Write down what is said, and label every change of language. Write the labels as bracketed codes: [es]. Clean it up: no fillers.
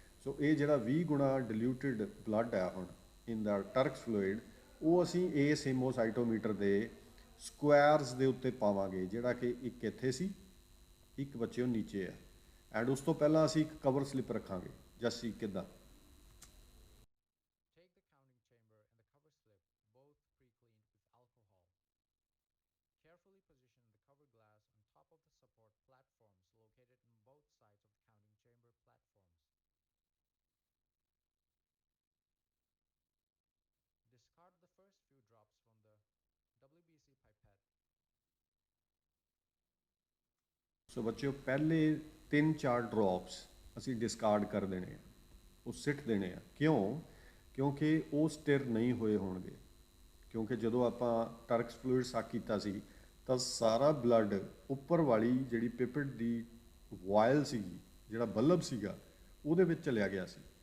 [pa] ਸੋ ਇਹ ਜਿਹੜਾ 20 ਗੁਣਾ ਡਿਲਿਊਟਿਡ ਬਲੱਡ ਹੈ ਹੁਣ ਇਨ ਦਾ ਟਰਕਸ ਫਲੂਇਡ ਉਹ ਅਸੀਂ ਇਸ ਹੀਮੋਸਾਈਟੋਮੀਟਰ ਦੇ ਸਕੁਐਰਸ ਦੇ ਉੱਤੇ ਪਾਵਾਂਗੇ, ਜਿਹੜਾ ਕਿ ਇੱਕ ਇੱਥੇ ਸੀ ਇੱਕ ਬੱਚਿਓ ਨੀਚੇ ਹੈ। ਐਂਡ ਉਸ ਤੋਂ ਪਹਿਲਾਂ ਅਸੀਂ ਇੱਕ ਕਵਰ ਸਲਿੱਪ ਰੱਖਾਂਗੇ। ਜੱਸੀ ਕਿੱਦਾਂ? [en] Take the counting chamber and the cover slip, both pre-cleaned with alcohol. Carefully position the cover glass on top of the support platforms located on both sides of the counting chamber platforms. Discard the first few drops from the WBC pipette. [pa] ਸੋ ਬੱਚਿਓ ਪਹਿਲੇ 3-4 drops ਅਸੀਂ discard ਕਰ ਦੇਣੇ ਆ, ਉਹ ਸਿੱਟ ਦੇਣੇ ਆ। ਕਿਉਂ? ਕਿਉਂਕਿ ਉਹ ਸਟਿਰ ਨਹੀਂ ਹੋਏ ਹੋਣਗੇ। ਕਿਉਂਕਿ ਜਦੋਂ ਆਪਾਂ ਟਰਕਸ ਫਲੂਇਡ ਸਕ ਕੀਤਾ ਸੀ ਤਾਂ ਸਾਰਾ ਬਲੱਡ ਉੱਪਰ ਵਾਲੀ ਜਿਹੜੀ ਪਿਪਟ ਦੀ ਵਾਇਲ ਸੀਗੀ, ਜਿਹੜਾ ਬਲਬ ਸੀਗਾ ਉਹਦੇ ਵਿੱਚ ਚਲਿਆ ਗਿਆ ਸੀ।